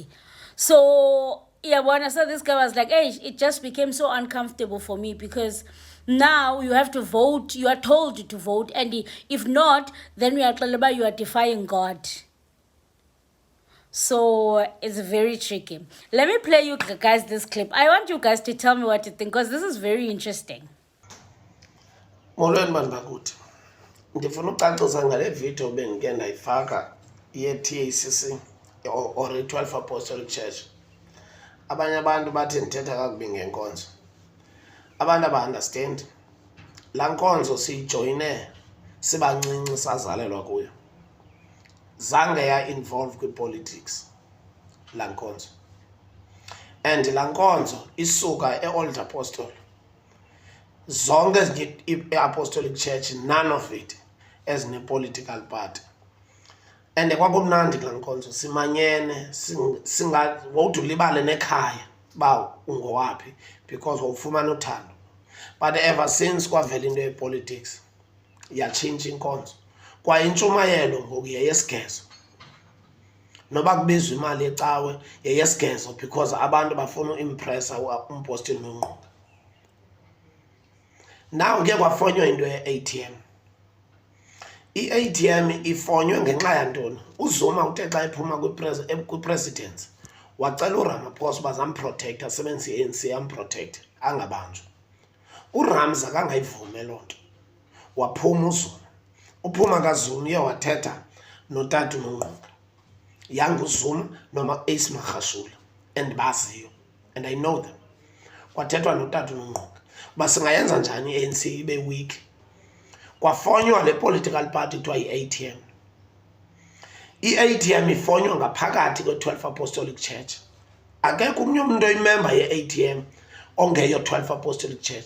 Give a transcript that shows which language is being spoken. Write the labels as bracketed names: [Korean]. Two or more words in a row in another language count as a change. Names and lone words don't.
[English] So when I saw this guy, I was like, hey, it just became so uncomfortable for me, because now you have to vote, you are told to vote, and if not, then you are defying God. So it's very tricky. Let me play you guys this clip. I want you guys to tell me what you think, because this is very interesting. [Xhosa] Molweni bantu bakuthi. Ndifuna ucacisa ngale video bengike ndayifaka ye-TACC or i-12 Apostolic Church. Abanye abantu bathi ndithetha kakubi ngenkonzo. Abantu aba-understand. La nkonzo siyijoyine sibancinci sazalelwa kuyo. Zange ya-involve kwi-politics la nkonzo. And la nkonzo isuka e-Old Apostle. [English] Zonke i-Apostolic Church, none of it as a political party. [Xhosa] And kwakumnandi la nkonzo simanyene wawuthi ulibale nekhaya ba ungowaphi, because wawufumana uthando. [English] But ever since [Xhosa] kwavela into ye-politics yatshintsha inkonzo. Kwa intshumayelo ngoku yeyesigezo. Noba kubizwa imali ecawe yeyesigezo, because abantu bafuna uimpressa umpostile nonqobo. Now ke kwafonywa into ye-ATM. I-ATM ifonywe ngenxa yantoni? UZuma uthe xa ephuma kwi-presidency wacela uRamaphosa bazamprotect, asebenzise i-ANC yamprotect angabanjwa. uRamza kangayivume loo nto, waphuma uZuma. Uphuma kaZuma uye wathetha notata uNongqondo, yanguZuma noma Ace Magashule, [English] and baziyo, and I know them. [Xhosa] Kwathethwa notata uNongqondo uba singayenza njani i-ANC ibe weak. Kwafonywa le [English] political party [Xhosa] kuthiwa yi-ATM. I-ATM ifonywa ngaphakathi kwe-12 Apostolic Church. Akekho umnye umuntu oyimember ye-ATM ongeyo 12 Apostolic Church.